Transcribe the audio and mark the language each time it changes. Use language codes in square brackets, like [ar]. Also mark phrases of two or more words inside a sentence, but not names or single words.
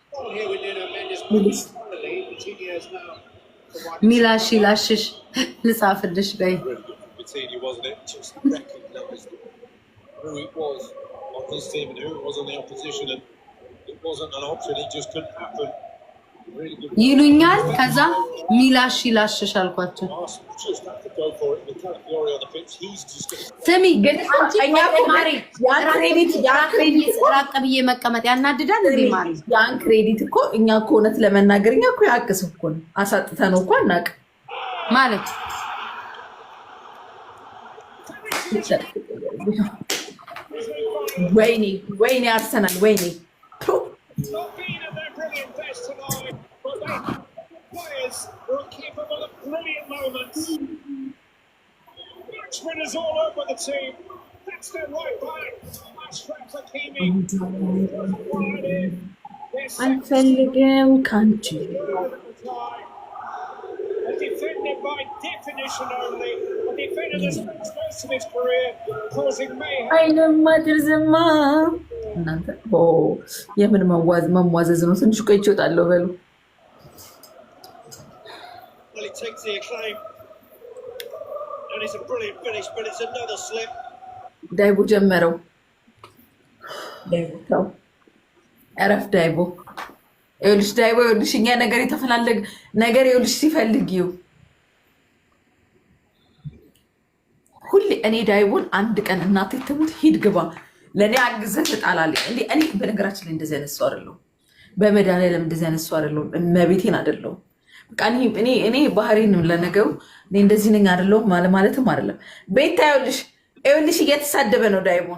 [am] ሚላሽ ይላሽሽ ልጻፍልሽ በይ። ይሉኛል። ከዛ ሚላሽ ይላሽሽ አልኳቸው። ስሚ ግን ራቅ ብዬ መቀመጥ ያናድዳል እንዴ? ማሪ ያን ክሬዲት እኮ እኛ እኮ እውነት ለመናገር እኛ እኮ ያቅስ እኮ ነው አሳጥተነው እኮ አናውቅም ማለት ወይኔ አርሰናል ወይኔ [en] Winners all over the team. That's their right back. Ashraf Hakimi. [am] አንፈልግም ካንቺ. [en] A defender by definition only. A defender that spends most of his career causing mayhem. [am] አይነማ ድርዝማ እናንተ የምን መዋዘዝ ነው? ትንሽ ቆይቼ እወጣለሁ በሉ። [en] Well, it takes the acclaim. And it's a brilliant finish, but it's another slip. [am] ዳይቦ ጀመረው። ዳይቦ እረፍ ዳይቦ። ይኸውልሽ ዳይቦ ይኸውልሽ እኛ ነገር የተፈላለገ ነገር ይኸውልሽ ሲፈልጊው ሁሌ እኔ ዳይቦን አንድ ቀን እናቴ ትሙት ሂድ ግባ ለእኔ አግዘህ ትጣላለች። እኔ በነገራችን ላይ እንደዚህ አይነት ሰው አይደለሁም። በመድኃኒዓለም እንደዚህ አይነት ሰው አይደለሁም። እመቤቴን አይደለሁም። እኔ ባህሪን ለነገሩ እኔ እንደዚህ ነኝ አይደለሁም ማለትም አይደለም። ቤታ ይኸውልሽ እየተሳደበ ነው ዳይቦን